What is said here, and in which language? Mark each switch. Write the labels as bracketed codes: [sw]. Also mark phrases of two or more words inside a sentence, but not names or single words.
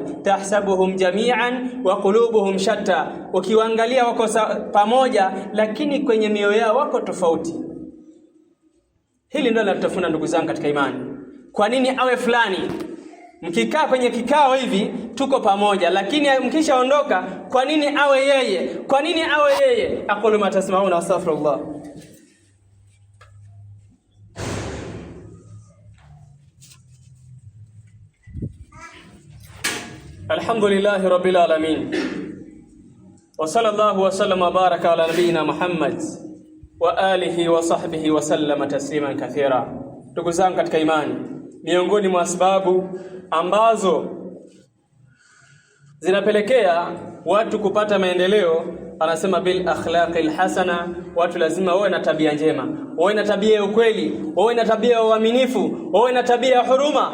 [ar] تحسبهم جميعا وقلوبهم شتى, [sw] ukiwaangalia wako pamoja, lakini kwenye mioyo yao wako tofauti. Hili ndio linatufuna ndugu zangu katika imani. Kwa nini awe fulani? Mkikaa kwenye kikao hivi tuko pamoja, lakini mkishaondoka, kwa nini awe yeye? Kwa nini awe yeye? [ar] أقول ما تسمعون وأستغفر الله. الحمد لله رب العالمين وصلى الله وسلم وبارك على نبينا محمد وآله وصحبه وسلم تسليما كثيرا. [sw] Ndugu zangu katika imani, miongoni mwa sababu ambazo zinapelekea watu kupata maendeleo, anasema [ar] بالأخلاق الحسنة, [sw] watu lazima wawe na tabia njema, wawe na tabia ya ukweli, wawe na tabia ya uaminifu, wawe na tabia ya huruma.